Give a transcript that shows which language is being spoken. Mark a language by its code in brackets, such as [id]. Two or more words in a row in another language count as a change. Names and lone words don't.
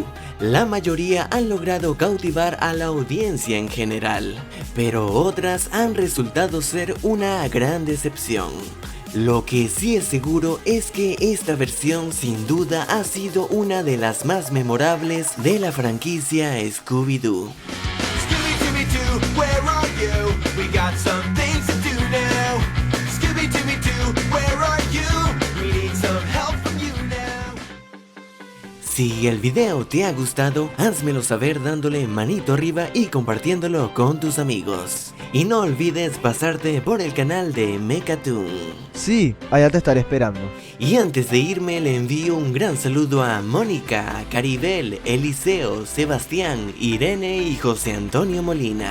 [es] La mayoría han logrado cautivar a la audiencia en general, pero otras han resultado ser una gran decepción. Lo que sí es seguro es que esta versión sin duda ha sido una de las más memorables de la franquicia Scooby-Doo. [en] Scooby-Dooby-Doo, where are you? We got some things to do now. Scooby-Dooby-Doo, where are you? We need some help from you now. [es] Si el video te ha gustado, házmelo saber dándole manito arriba y compartiéndolo con tus amigos. Y no olvides pasarte por el canal de Mechatoon. Sí, allá te estaré esperando. Y antes de irme le envío un gran saludo a Mónica, Caribel, Eliseo, Sebastián, Irene y José Antonio Molina.